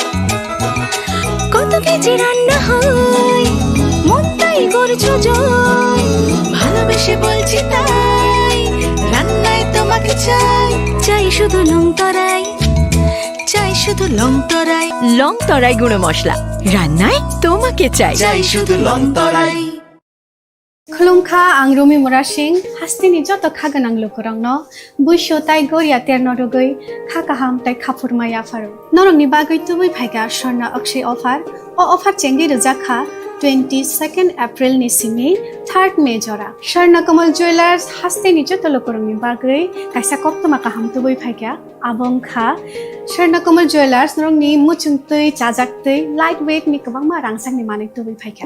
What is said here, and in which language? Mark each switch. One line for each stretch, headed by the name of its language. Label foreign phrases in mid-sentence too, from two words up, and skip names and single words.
Bangla: কত কেজি রান্না হয়, মন তাই করছো জয়। ভালোবেসে বলছি তাই, রান্নায় তোমাকে চাই। চাই শুধু লংতরাই, চাই শুধু লংতরাই। লংতরাই গুঁড়ো মশলা, রান্নায় তোমাকে চাই। চাই শুধু লংতরাই।
Kok Borok: खुलुमखा आं रमि मुरा सिंह हास्तिनि जत खागोनां लोगोरांनो बुइसो ताइ गरिया तेरनरुगै खाकाहाम ताइ खाफुरमाया फारो नरंनि बागै तुबै फाइगा स्वर्ण अक्षय अफार ओ अफार चेंगि रजाखा 22 एप्रिल नि सिमि 3 मे जरा स्वर्णकमल ज्वेलर्स हास्तिनि जत लोगोरांनि बागै काइसा कप्तमा काहाम तुबै फाइगा आबंखा स्वर्णकमल ज्वेलर्स नरंनि मुचुंतै चाजाक्तै
English: light weight
Kok Borok: नि गोबां मा रांसांनि माने तुबै फाइगा